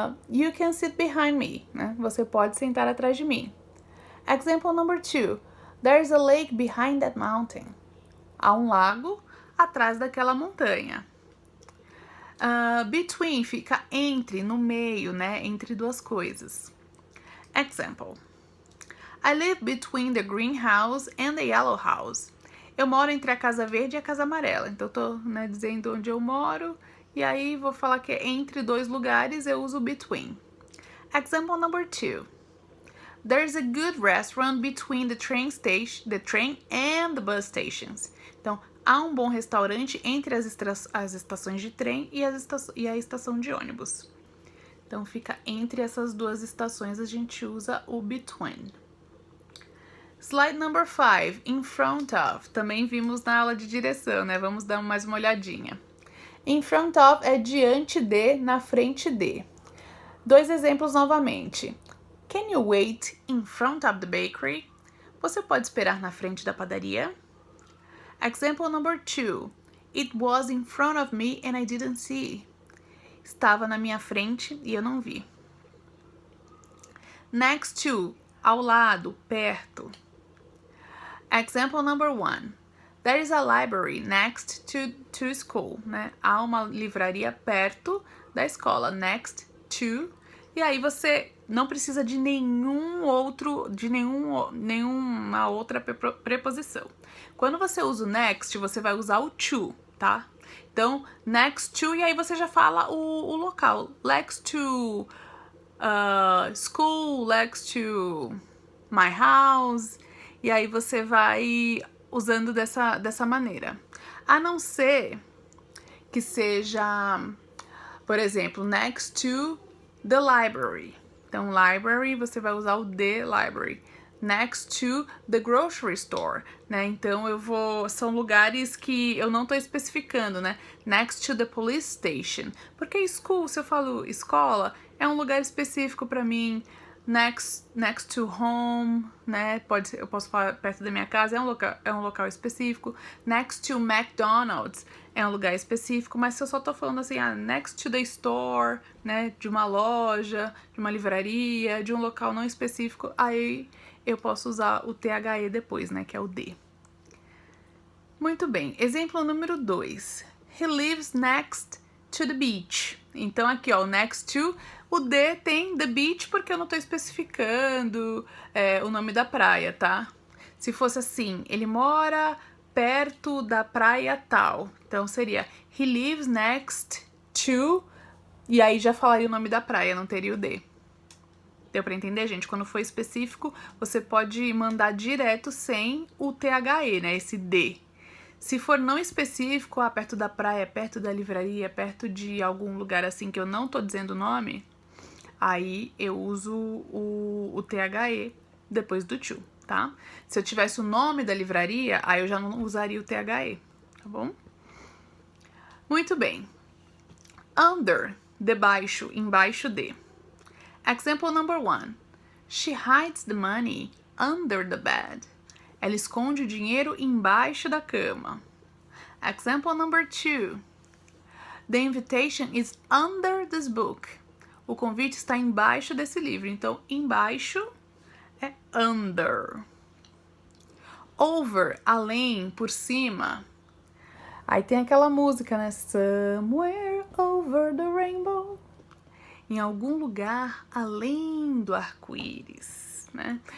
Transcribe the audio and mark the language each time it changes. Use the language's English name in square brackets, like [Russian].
[English] You can sit behind me, [Portuguese] né? Você pode sentar atrás de mim. [English] Example number 2. There's a lake behind that mountain. [Portuguese] Há um lago atrás daquela montanha. Between fica entre, no meio, né? Entre duas coisas. Example. [English] I live between the green house and the yellow house. [Portuguese] Eu moro entre a casa verde e a casa amarela. Então, eu tô, né, dizendo onde eu moro. E aí, vou falar que é entre dois lugares, eu uso between. [English] Example number 2. There's a good restaurant between the train and the bus stations. [Portuguese] Então, há um bom restaurante entre as estações de trem e a estação de ônibus. Então, fica entre essas duas estações, a gente usa o between. Slide number 5, in front of. Também vimos na aula de direção, né? Vamos dar mais uma olhadinha. In front of é diante de, na frente de. Dois exemplos novamente. [English] Can you wait in front of the bakery? [Portuguese] Você pode esperar na frente da padaria? [English] Example number 2. It was in front of me and I didn't see. [Portuguese] Estava na minha frente e eu não vi. [English] Next to, [Portuguese] ao lado, perto. [English] Example number 1. There is a library next to school, né? [Portuguese] Há uma livraria perto da escola, next to. E aí você não precisa de nenhuma outra preposição. Quando você usa o next, você vai usar o to, tá? Então, next to, e aí você já fala o local. [English] Next to school, next to my house. [Portuguese] E aí você vai usando dessa maneira. A não ser que seja, por exemplo, [English] next to the library. [Portuguese] Então, library, você vai usar o the library. [English] Next to the grocery store, [Portuguese] né? Então, são lugares que eu não tô especificando, né? [English] Next to the police station. [Portuguese] Porque school, se eu falo escola, é um lugar específico para mim. [English] Next to home, [Portuguese] né? Eu posso falar perto da minha casa, é um local específico. Next to McDonald's é um lugar específico, mas se eu só tô falando assim, [English] next to the store, [Portuguese] né? De uma loja, de uma livraria, de um local não específico, aí eu posso usar o THE depois, né? Que é o D. Muito bem. Exemplo número 2. [English] He lives next to the beach. [Portuguese] Então, aqui, ó, next to, o D tem the beach porque eu não tô especificando o nome da praia, tá? Se fosse assim, ele mora perto da praia tal. Então, seria [English] he lives next to, [Portuguese] e aí já falaria o nome da praia, não teria o D. Deu pra entender, gente? Quando for específico, você pode mandar direto sem o THE, né? Esse D. Se for não específico, perto da praia, perto da livraria, perto de algum lugar assim que eu não tô dizendo o nome, aí eu uso o THE depois do to, tá? Se eu tivesse o nome da livraria, aí eu já não usaria o THE, tá bom? Muito bem. Under, debaixo, embaixo de. [English] Example number 1. She hides the money under the bed. [Portuguese] Ela esconde o dinheiro embaixo da cama. [English] Example number 2. The invitation is under this book. [Portuguese] O convite está embaixo desse livro. Então, embaixo é under. Over, além, por cima. Aí tem aquela música, né? [English] Somewhere over the rainbow. [Portuguese] Em algum lugar além do arco-íris, né?